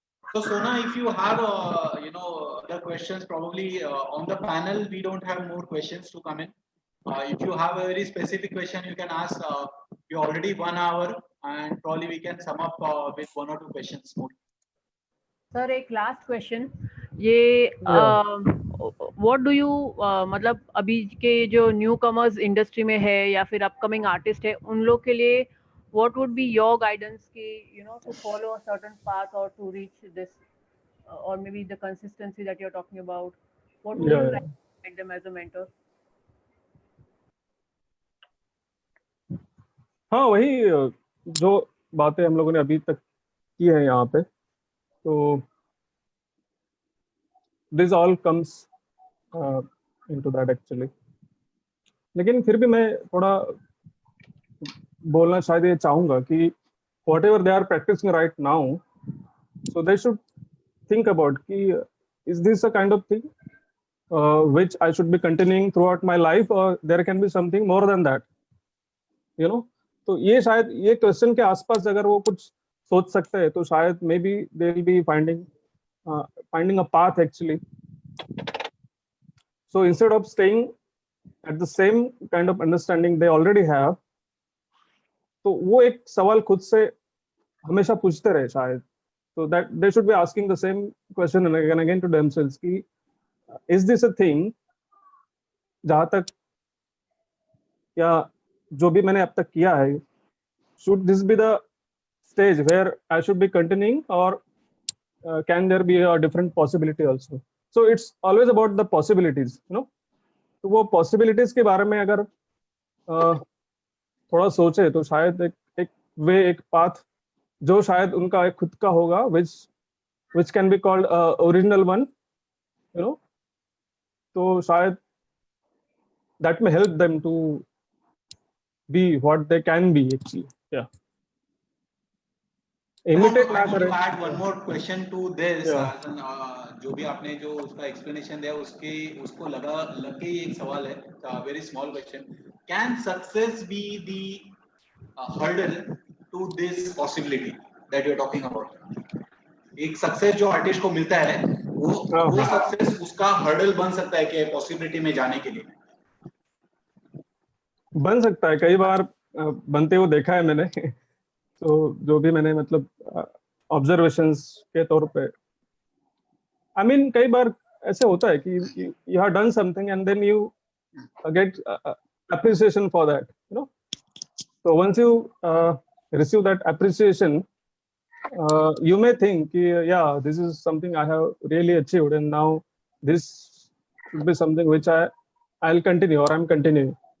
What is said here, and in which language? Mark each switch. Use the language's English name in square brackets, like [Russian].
[English] So Sona, if you have other questions, probably on the panel we don't have more questions to come in. If you have a very specific question, you can ask. You already 1 hour, and probably we can sum up with 1 or 2 questions more. Sir [Hindi] एक last question, ये [English] what do you [Hindi] मतलब अभी के जो [English] newcomers industry [Hindi] में है या फिर [English] upcoming artist है, [Hindi] उन लोग के लिए [English] what would be your guidance [Hindi] कि [English] you know to follow a certain path [Hindi] और [English] To reach this और may be the consistency that you are talking about, what would you like to make them as a mentor? [Hindi] हाँ, वही जो बातें हम लोगों ने अभी तक की है यहाँ पे, तो [English] This all comes into that actually. [Hindi] लेकिन फिर भी मैं थोड़ा बोलना शायद ये चाहूंगा कि [English] whatever they are practicing right now, so they should think about [Hindi] कि [English] is this a kind of thing which I should be continuing throughout my life, or there can be something more than that, you know. [Hindi] तो ये शायद ये question के आसपास अगर वो कुछ सोच सकते हैं तो शायद [English] May be they will be finding a path actually. So instead of staying at the same kind of understanding they already have, [Hindi] तो वो एक सवाल खुद से हमेशा पूछते रहे शायद. [English] So that they should be asking the same question and again to themselves [Hindi] कि [English] is this a thing, [Hindi] जहाँ तक या जो भी मैंने अब तक किया है, [English] should this be the stage where I should be continuing, or can there be a different possibility also? So it's always about the possibilities, you know. [Hindi] तो वो possibilities के बारे में अगर थोड़ा सोचे तो शायद एक वे, एक पाथ जो शायद उनका एक खुद का होगा, [English] which can be called original one, you know. [Hindi] तो शायद [English] that may help them to be what they can be actually. Yeah. [Hindi] Imitate ना करें. [English] Add one more question to this. Yeah. [Hindi] जो भी आपने जो उसका explanation दिया उसको लगे एक सवाल है, [English] very small question. Can success be the hurdle to this possibility that you're talking about? [Hindi] एक सक्सेस जो आर्टिस्ट को मिलता है वो सक्सेस उसका हर्डल बन सकता है कि पॉसिबिलिटी में जाने के लिए? बन सकता है, कई बार बनते हुए देखा है मैंने. तो जो भी मैंने मतलब ऑब्जर्वेशंस के तौर पे, आई मीन कई बार ऐसे होता है कि [English] You have done something and then you get appreciation for that, you know. So once you receive that appreciation, you may think yeah, this is something I have really achieved and now this should be something which I'll continue or I'm continuing.